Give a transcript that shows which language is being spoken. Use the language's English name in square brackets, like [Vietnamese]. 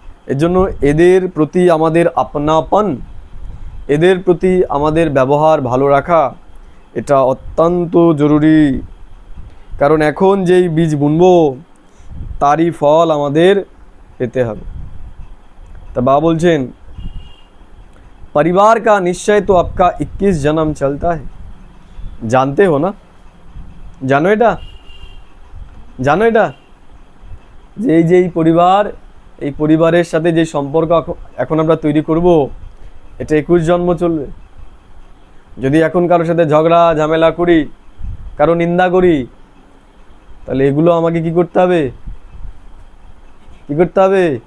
[Bangla] এর জন্য এদের প্রতি আমাদের আপনাপন, এদের প্রতি আমাদের ব্যবহার ভালো রাখা এটা অত্যন্ত জরুরি। কারণ এখন যেই বীজ বুনবো তারই ফল আমাদের পেতে হবে। তা বাবা বলছেন [Hindi] परिवार का निश्चय तो आपका 21 जन्म चलता है। जानते हो ना? [Bangla] জানো এটা? জানো এটা যে এই যে পরিবার, এই পরিবারের সাথে যে সম্পর্ক এখন আমরা তৈরি করব এটা 21 জন্ম চলবে। যদি এখন কারোর সাথে ঝগড়া ঝামেলা করি, কারো নিন্দা করি, তাহলে এগুলো আমাকে কি করতে হবে? কি করতে হবে?